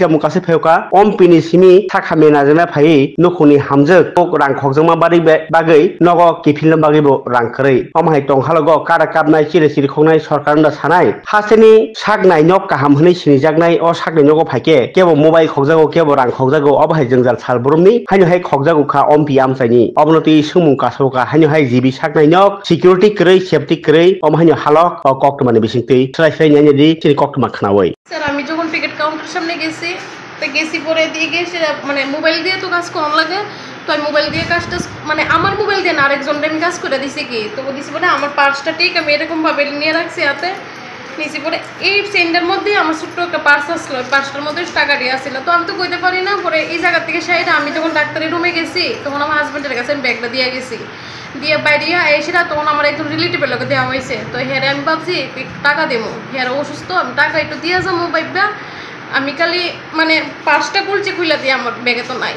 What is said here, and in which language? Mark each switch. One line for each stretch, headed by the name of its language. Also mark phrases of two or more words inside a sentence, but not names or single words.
Kok Borok: jamu kasai phayuka ompini simi thakamena jana phai nukuni hamjak ok rang khokjama bagui nogo kifilna bagui bo rang khrei omhai tongkhalogo kara kapnai chiri chiri khongnai sarkar na sanai haseni sak nainok kaham hwnui sinijaknai o sak nainogo phaike kebo mobile khokjago kebo rang khokjago obhai jongjal salburumni haino hai khokjago kha ompi amsaini obnoti sumung kasoka haino hai jibi sak nainok security krei safety krei omhaino halok koktmani bisingtui slai slai nyani তিনি কক্টমা খানাওই
Bangla: স্যার আমি যখন টিকিট কাউন্টারের সামনে গেছি তো গেছি পরে দিয়ে গেছি মানে মোবাইল দিয়ে তো কাজ করানো লাগে তো আমি মোবাইল দিয়ে কাজটা মানে আমার মোবাইল দিয়ে না আরেকজনকে আমি কাজ করে দিছি কি তো দিছি পরে আমার পার্সটা ঠিক আমি এরকম ভাবে নিয়ে রাখছি হাতে নিছি পরে এই সেন্ডের মধ্যে আমার ছোট্ট একটা পার্স আসলো পার্সটার মধ্যে টাকা দিয়ে আসছিল তো আমি তো কইতে পারি না পরে এই জায়গা থেকে সাইডে আমি যখন ডাক্তারের রুমে গেছি তখন আমার হাজবেন্ডের কাছে আমি ব্যাগটা দিয়ে গেছি দিয়ে বাইরে এসেরা তখন আমার একজন রিলেটিভের লোকে দেওয়া হয়েছে তো হেরে আমি ভাবছি টাকা দেবো হেরা অসুস্থ আমি টাকা একটু দিয়ে যাবো বাইকটা আমি খালি মানে পাঁচটা কুলচে খুলে দিয়ে আমার ব্যাগে তো নাই